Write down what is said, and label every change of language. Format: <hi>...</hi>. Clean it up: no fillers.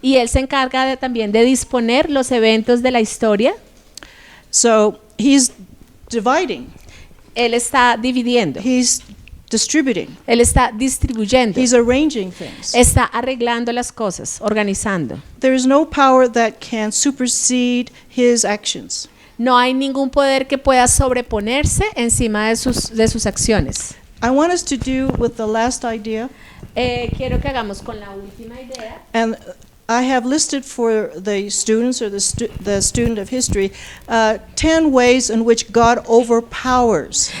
<es>Y Él se encarga también de disponer los eventos de la historia.</es> <en>So he's dividing.</en> <es>Él está dividiendo.</es> <en>He's distributing.</en> <es>Él está distribuyendo.</es> <en>He's arranging things.</en> <es>Está arreglando las cosas, organizando.</es> <en>There is no power that can supersede his actions.</en> <es>No hay ningún poder que pueda sobreponerse encima de sus acciones.</es> <en>I want us to do with the last idea,</en> <es>Quiero que hagamos con la última idea.</es> <en>and I have listed for the students or the student of history 10 ways in which God overpowers.</en>